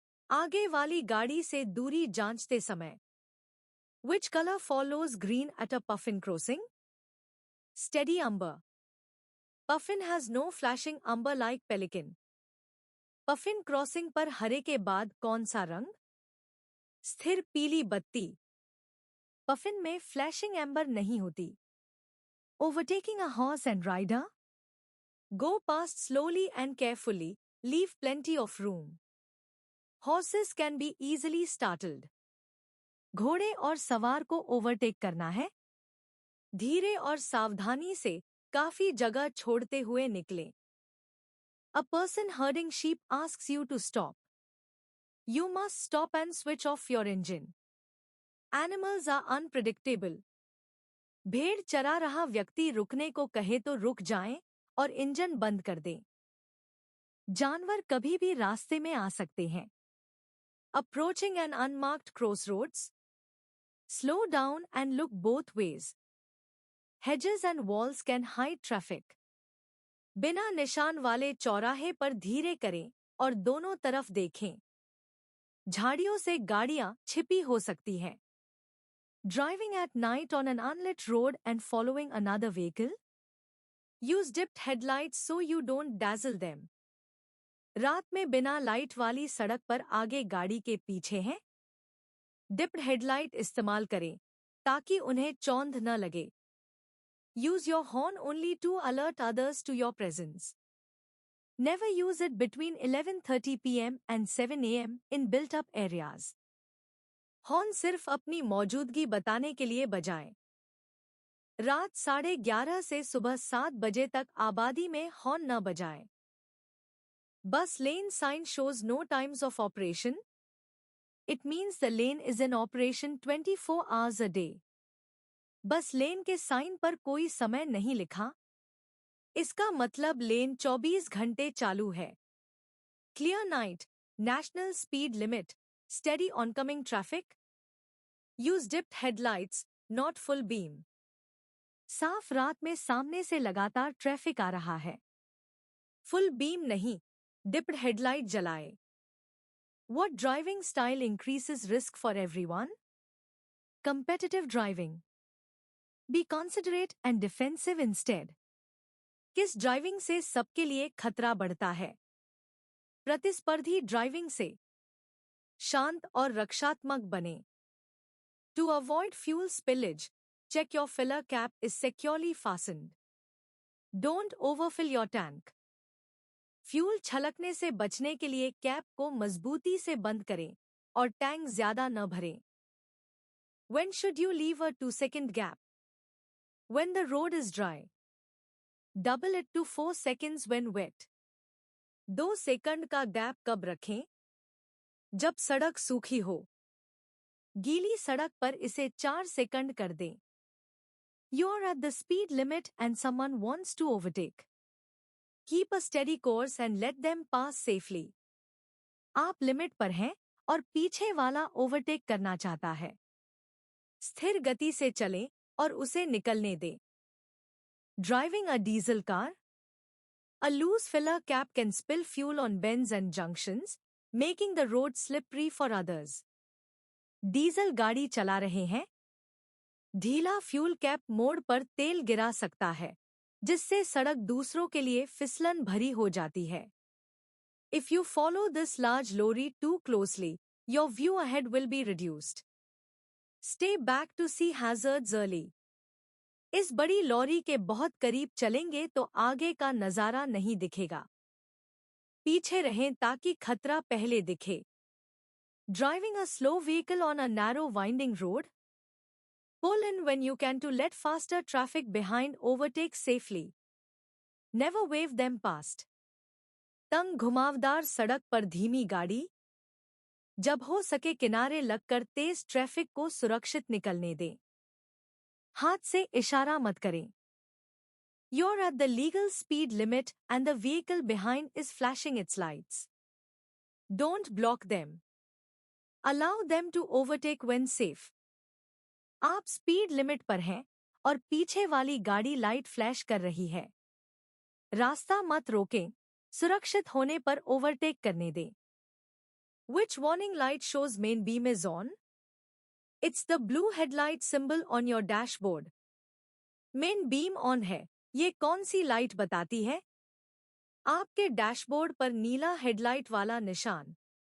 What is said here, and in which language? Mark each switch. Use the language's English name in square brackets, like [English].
[Hindi] आगे वाली गाड़ी से दूरी जांचते समय। [English] Which color follows green at a puffin crossing? Steady umber. Puffin has no flashing umber like pelican. [Hindi] Puffin crossing पर हरे के बाद कौन सा रंग? स्थिर पीली बत्ती। Puffin में flashing amber नहीं होती। [English] Overtaking a horse and rider? Go past slowly and carefully, leave plenty of room. Horses can be easily startled. [Hindi] घोड़े और सवार को ओवरटेक करना है। धीरे और सावधानी से काफी जगह छोड़ते हुए निकलें। [English] A person herding sheep asks you to stop. You must stop and switch off your engine. Animals are unpredictable. [Hindi] भेड़ चरा रहा व्यक्ति रुकने को कहे तो रुक जाएं और इंजन बंद कर दें। जानवर कभी भी रास्ते में आ सकते हैं। [English] Approaching an unmarked crossroads. Slow down and look both ways. Hedges and walls can hide traffic. [Hindi] बिना निशान वाले चौराहे पर धीरे करें और दोनों तरफ देखें। झाड़ियों से गाड़ियां छिपी हो सकती हैं। [English] Driving at night on an unlit road and following another vehicle? Use dipped headlights so you don't dazzle them. [Hindi] रात में बिना लाइट वाली सड़क पर आगे गाड़ी के पीछे हैं? Dipped headlight इस्तेमाल करें ताकि उन्हें चौंध न लगे। [English] Use your horn only to alert others to your presence. Never use it between 11:30 p.m. and 7 a.m. in built-up areas. [Hindi] Horn सिर्फ अपनी मौजूदगी बताने के लिए बजाएं। रात 11:30 से सुबह 7 बजे तक आबादी में हॉर्न न बजाएं। [English] Bus lane sign shows no times of operation. It means the lane is in operation 24 hours a day. [Hindi] बस लेन के साइन पर कोई समय नहीं लिखा। इसका मतलब लेन 24 घंटे चालू है। [English] Clear night, national speed limit, steady oncoming traffic. Use dipped headlights not full beam. [Hindi] साफ रात में सामने से लगातार ट्रैफिक आ रहा है. फुल बीम नहीं, डिप्ड हेडलाइट जलाए. [English] What driving style increases risk for everyone? Competitive driving. Be considerate and defensive instead. [Hindi] किस ड्राइविंग से सबके लिए खतरा बढ़ता है? प्रतिस्पर्धी ड्राइविंग से. शांत और रक्षात्मक बने. [English] To avoid fuel spillage, check your filler cap is securely fastened. Don't overfill your tank. [Hindi] Fuel छलकने से बचने के लिए कैप को मजबूती से बंद करें और टैंक ज्यादा न भरें. [English] When should you leave a 2-second gap? When the road is dry. Double it to 4 seconds when wet. [Hindi] 2 second का गैप कब रखें? जब सड़क सूखी हो. गीली सड़क पर इसे 4 सेकंड कर दें. [English] You're at the speed limit and someone wants to overtake. Keep a steady course and let them pass safely. [Hindi] आप लिमिट पर हैं और पीछे वाला ओवरटेक करना चाहता है. स्थिर गति से चलें और उसे निकलने दें. [English] Driving a diesel car? A loose filler cap can spill fuel on bends and junctions, making the road slippery for others. [Hindi] Diesel गाड़ी चला रहे हैं? ढीला फ्यूल कैप मोड़ पर तेल गिरा सकता है, जिससे सड़क दूसरों के लिए फिसलन भरी हो जाती है. [English] If you follow this large lorry too closely, your view ahead will be reduced. Stay back to see hazards early. [Hindi] इस बड़ी लॉरी के बहुत करीब चलेंगे तो आगे का नजारा नहीं दिखेगा. पीछे रहें ताकि खतरा पहले दिखे. [English] Driving a slow vehicle on a narrow winding road? Pull in when you can to let faster traffic behind overtake safely. Never wave them past. [Hindi] तंग घुमावदार सड़क पर धीमी गाड़ी? जब हो सके किनारे लगकर तेज ट्रैफिक को सुरक्षित निकलने दें. हाथ से इशारा मत करें. [English] You're at the legal speed limit and the vehicle behind is flashing its lights. Don't block them. Allow them to overtake when safe. [Hindi] आप स्पीड लिमिट पर हैं और पीछे वाली गाड़ी लाइट फ्लैश कर रही है. रास्ता मत रोकें, सुरक्षित होने पर ओवरटेक करने दें. [English] Which warning light shows main beam is on? It's the blue headlight symbol on your dashboard. [Hindi] Main beam on है. ये कौन सी लाइट बताती है? आपके डैशबोर्ड पर नीला हेडलाइट वाला निशान.